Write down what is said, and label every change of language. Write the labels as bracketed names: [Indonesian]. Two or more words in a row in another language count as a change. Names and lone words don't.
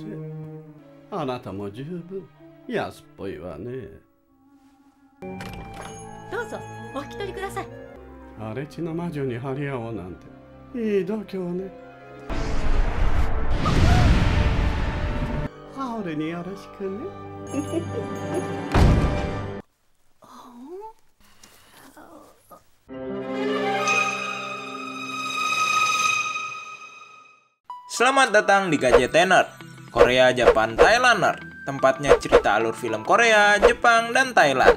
[Japanese] あなたも十分安っぽいわね。どうぞお引き取りください。荒れ地の魔女に張り合おうなんていい度胸ね。ハオルによろしくね。 [Indonesian] Selamat datang di KJT Nerd, Korea, Japan, Thailand Nerd. Tempatnya cerita alur film Korea, Jepang, dan Thailand.